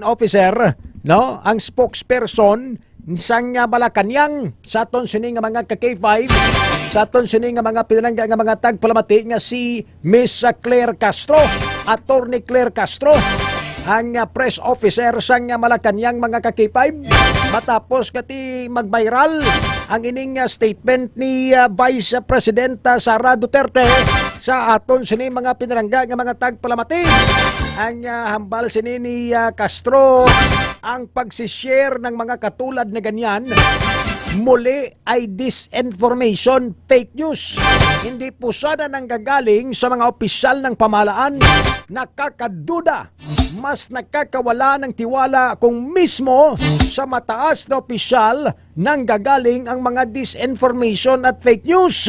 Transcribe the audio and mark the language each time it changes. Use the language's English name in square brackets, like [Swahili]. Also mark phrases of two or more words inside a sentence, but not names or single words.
[Hiligaynon] officer no ang spokesperson sang Malacanang sa aton sini nga mga K5 sa aton sini nga mga pinalangga nga mga tagpalamati nga si Miss Claire Castro, Attorney Claire Castro, ang [English] press officer [Hiligaynon] sang Malacanang mga K5 matapos kati mag-viral ang ining statement ni Vice President Sara Duterte sa aton sini mga pinarangga nga mga tagpalamati. [Filipino] Ang hambal sini ni Castro ang pagsishare ng mga katulad na ganyan muli ay disinformation, [English] fake news. [Filipino] Hindi po sana nanggagaling sa mga opisyal ng pamahalaan. Nakakaduda, mas nakakawala ng tiwala kung mismo sa mataas na opisyal nanggagaling ang mga disinformation at [English] fake news.